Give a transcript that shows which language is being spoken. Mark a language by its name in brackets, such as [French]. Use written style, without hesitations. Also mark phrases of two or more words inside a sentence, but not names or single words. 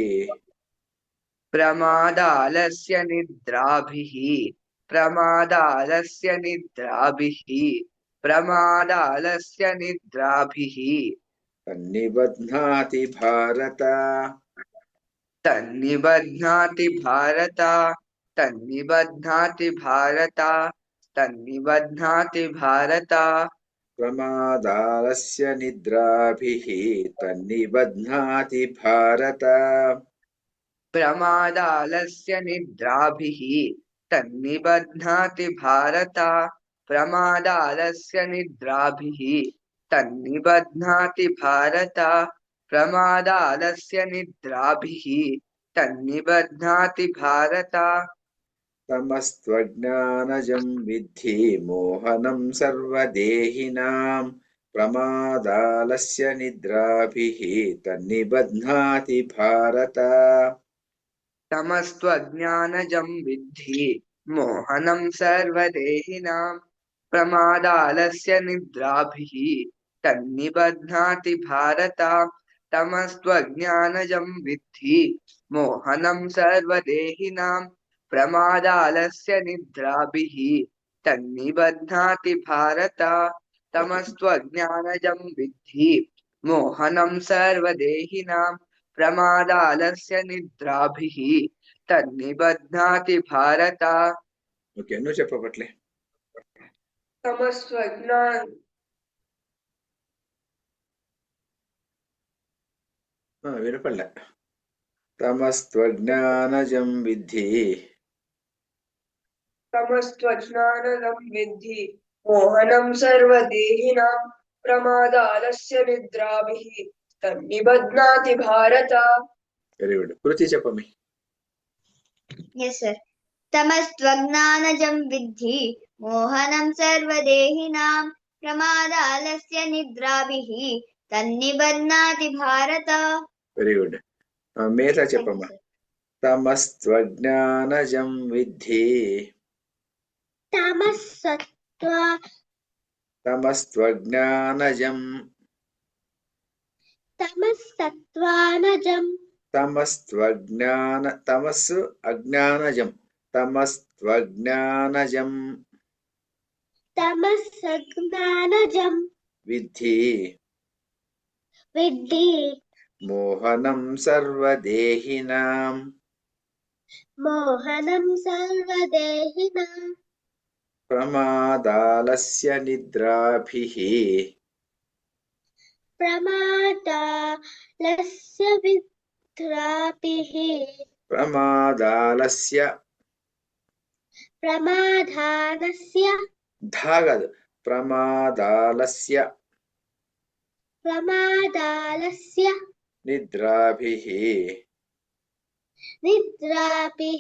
[Sanskrit] प्रमादालस्य निद्राभिः प्रमादालस्य निद्राभिः प्रमादालस्य निद्राभिः తన్నిబధ్నాతి భారత तन्निबध्नाति भारत तन्निबध्नाति भारत तन्निबध्नाति भारत ప్రమాదాలస్య నిద్రాభిః తన్నిబధ్నాతి భారత. प्रमादालस्य निद्राभिः तन्निबध्नाति भारत प्रमादालस्य निद्राभिः तन्निबध्नाति भारत प्रमादालस्य निद्राभिः तन्निबध्नाति भारत తమస్త్వజ్ఞానజం విద్ధి మోహనం సర్వదేహినాం. ప్రమాదాలస్య నిద్రాభిః తన్నిబధ్నాతి భారత. तमस्त्वज्ञानजं विद्धि मोहनं सर्वदेहिनां प्रमादालस्य निद्राभिः तन्निबध्नाति भारत तमस्त्वज्ञानजं विद्धि मोहनं सर्वदेहिनां प्रमादालस्य निद्राभिः तन्निबध्नाति भारत तमस्त्वज्ञानजं विद्धि मोहनं सर्वदेहिनां प्रमादालस्य निद्राभिः तन्निबध्नाति भारत [Telugu] ఓకే నువ్వు చెప్పపట్లే. [Sanskrit] तमस्त्वज्ञान [Telugu] వినపడలే. [Sanskrit] తమస్త్వజ్ఞానజం విద్ధి तमस्त्वज्ञानजं विद्धि मोहनं सर्वदेहिनां प्रमादालस्य निद्राभिः तन्निबध्नाति भारत [English] very good. [Telugu] కృతి చెప్పమి. [English] Yes, sir. [Sanskrit] तमस्त्वज्ञानजं विद्धि मोहनं सर्वदेहिनां प्रमादालस्य निद्राभिः तन्निबध्नाति भारत. [English] very good. మేధ Thank you, [Telugu] చెప్పమ్మా. [English] sir. [Sanskrit] తమస్త్వజ్ఞానజం విద్ధి తమస్త్వజ్ఞానజం तमस्सत्त्वानजं తమస్సు అజ్ఞానజం తమస్త్వజ్ఞానజం तमस्सज्ञानजं విద్ధి विद्धि మోహనం సర్వదేహినాం. मोहनं सर्वदेहिनां ప్రమాదాలస్య నిద్రాభిః प्रमादालस्य विद्राभिः ప్రమాదాలస్య ప్రమాదాలస్య [Telugu] ధా కాదు ప్రమాదాలస్య [Sanskrit] ప్రమాదాలస్య నిద్రాభిః నిద్రాభిః